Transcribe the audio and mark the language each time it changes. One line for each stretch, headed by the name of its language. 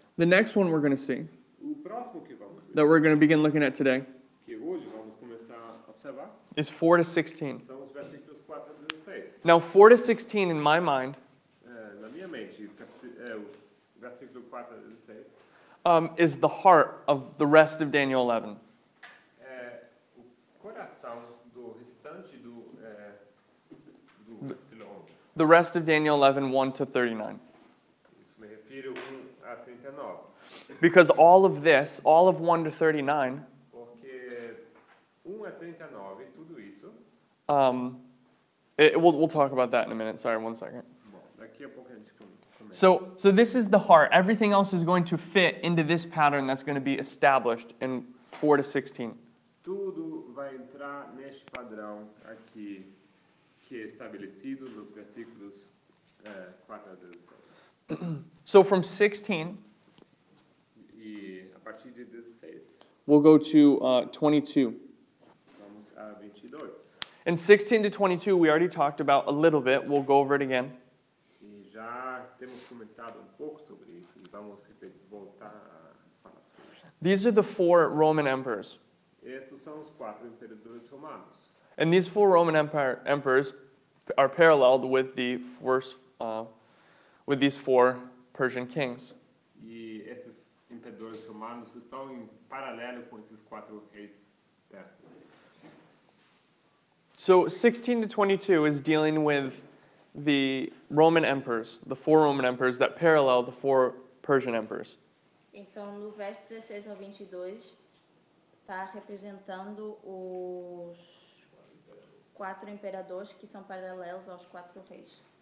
English: The next one we're going to see,
Portuguese: O próximo que vamos ver,
English: that we're going to begin looking at today,
Portuguese: que hoje vamos começar a observar,
English: is 4 to 16.
Portuguese: são os versículos 4 a 16.
English: Now, 4 to 16, in my mind,
Portuguese: Na minha mente, o versículo 4 a 16
English: is the heart of the rest of Daniel 11.
Portuguese: é o coração do restante do capítulo 11.
English: The rest of Daniel 11, 1 to 39.
Portuguese: Isso me refiro 1 a 39.
English: Because all of this, all of 1 to 39,
Portuguese: Porque 1 a 39, tudo isso,
English: we'll talk about that in a minute. Sorry, 1 second.
Portuguese: bom, daqui a pouco a gente começa.
English: So this is the heart. Everything else is going to fit into this pattern that's going to be established in 4 to 16.
Portuguese: Tudo vai entrar neste padrão aqui, que é estabelecido nos versículos 4 a 16.
English: So from 16,
Portuguese: E a partir de 16,
English: we'll go to 22.
Portuguese: vamos a 22.
English: In 16 to 22, we already talked about a little bit. We'll go over it again.
Portuguese: E já temos comentado pouco sobre isso e vamos voltar a falar sobre isso.
English: These are the 4 Roman emperors.
Portuguese: Esses são os 4 imperadores romanos.
English: And these 4 Roman emperors are paralleled with the first, with these 4 Persian kings.
Portuguese: E esses imperadores romanos estão em paralelo com esses 4 reis persas.
English: So 16 to 22 is dealing with the Roman emperors, the 4 Roman emperors that parallel the 4 Persian emperors.
Portuguese: Então, no verso 16 ao 22, está representando os 4 imperadores que são paralelos aos 4 reis.